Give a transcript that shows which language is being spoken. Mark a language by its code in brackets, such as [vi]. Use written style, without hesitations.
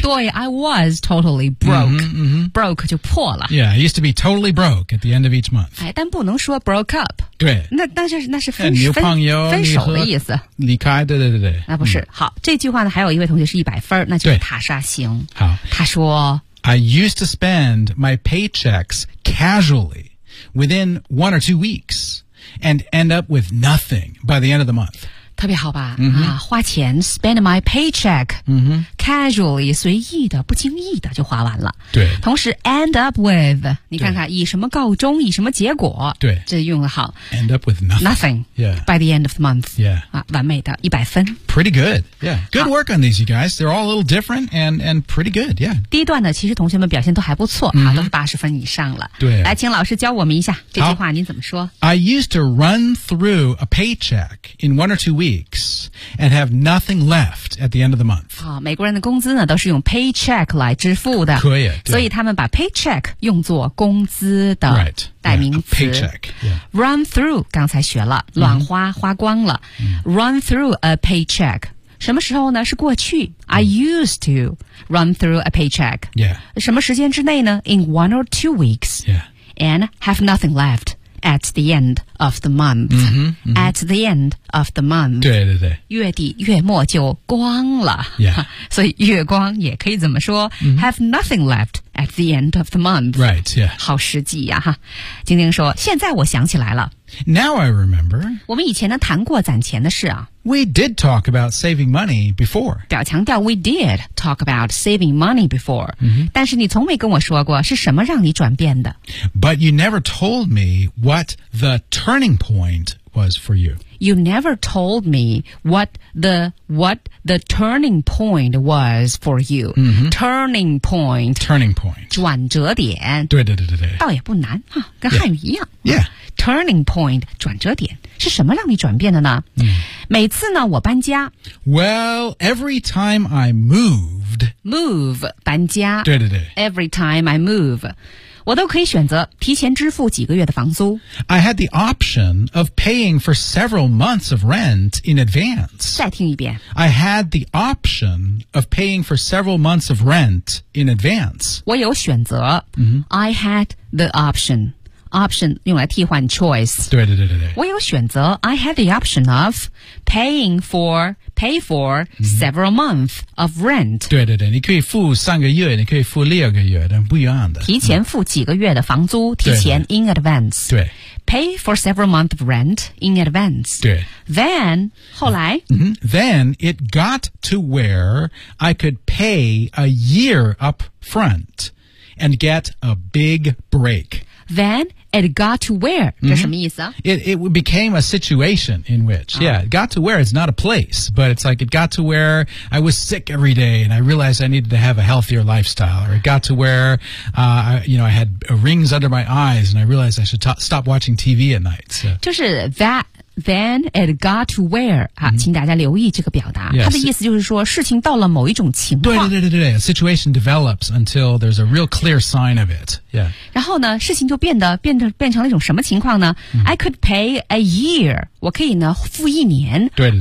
[zh] 对 [en] ，I was totally broke. Broke [zh] 就破了。 [en] Yeah, I used to be totally broke at the end of each month. [zh] 但不能说 broke up. 对。那是分手。女朋友分手的意思。离开，对。那不是。好，这句话呢，还有一位同学是100分，那就是塔莎星。好，他说 [en] I used to spend my paychecks casually within 1 or 2 weeks and end up with nothing by the end of the month. [zh] 特别好吧、mm-hmm. 啊，花钱 [en] spend my paycheck、 mm-hmm. [zh] casually 随意的不经意的就花完了对同时 end up with 你看看以什么告终以什么结果对这用的好 [en] end up with nothing, nothing、 yeah. by the end of the month、 yeah. [zh] 啊、完美的100分 [en] pretty good、yeah. good work on these you guys they're all a little different and pretty good、yeah. [zh] 第一段呢其实同学们表现都还不错、mm-hmm. 啊、都是80分以上了对来请老师教我们一下这句话您怎么说 [en] I used to run through a paycheck in 1 or 2 weeks and have nothing left at the end of the month.、 [zh] 哦、美国人的工资呢都是用 paycheck 来支付的。可以。所以他们把 paycheck 用作工资的代名词。 [en] Right, yeah, paycheck.、Yeah. [zh] Run through, 刚才学了乱花、mm-hmm. 花光了。 Mm-hmm. [en] Run through a paycheck. [zh] 什么时候呢是过去。 [en] I used to run through a paycheck. Yeah. [zh] 什么时间之内呢 [en] ?In 1 or 2 weeks. Yeah. And have nothing left. At the end of the month. Mm-hmm, mm-hmm. At the end of the month. [zh] 对对对。月底月末就光了。 [en] Yeah. [zh] 所以月光也可以怎么说、 mm-hmm. [en] ?Have nothing left at the end of the month. Right, yeah. [zh] 好实际呀、啊。晶晶说现在我想起来了。 [en] Now I remember. [zh] 我们以前呢谈过攒钱的事啊。 [en] We did talk about saving money before. [zh] 表强调 [en] we did talk about saving money before.、 Mm-hmm. [zh] 但是你从没跟我说过是什么让你转变的。 [en] But you never told me what the turning point was for you. You never told me what the turning point was for you.、 Mm-hmm. Turning point. Turning point. [zh] 转折点。对对对对对。倒也不难、啊、跟汉语一样。 [en] Yeah. yeah. [zh] Turning point, 转折点是什么让你转变的呢、嗯、每次呢我搬家 [en] Well, every time I moved [zh] Move, 搬家对对对 [en] Every time I move [zh] 我都可以选择提前支付几个月的房租 [en] I had the option of paying for several months of rent in advance [zh] 再听一遍 [en] I had the option of paying for several months of rent in advance [zh] 我有选择、嗯、 [en] I had the optionOption [zh] 用来替换 [en] choice [zh] 对对对对对我有选择 [en] I had the option of pay for、mm-hmm. several months of rent [zh] 对对对你可以付三个月你可以付六个月但不一样的提前付几个月的房租、嗯、提前 [en] in advance [zh] 对, 对, 对 [en] pay for several months of rent in advance [zh] 对 then 后来、 mm-hmm. [en] then it got to where I could pay a year up front and get a big break Then it got to where,、mm-hmm. [zh] 这什么意思、 [en] 啊、 It became a situation in which,、oh. yeah, it got to where, it's not a place, but it's like it got to where I was sick every day and I realized I needed to have a healthier lifestyle, or it got to where,、you know, I had rings under my eyes and I realized I should stop watching TV at night.、So. [zh] 就是 [en] that, then it got to where,、mm-hmm. [zh] 啊、请大家留意这个表达。 [en] Yeah, [zh] 它的意思就是说事情到了某一种情况。对对对对对 [en] a situation develops until there's a real clear sign of it. Yeah. [zh] 然后呢事情就变成了一种什么情况呢、 mm-hmm. [en] I could pay a year [zh] 我可以呢付一年对对对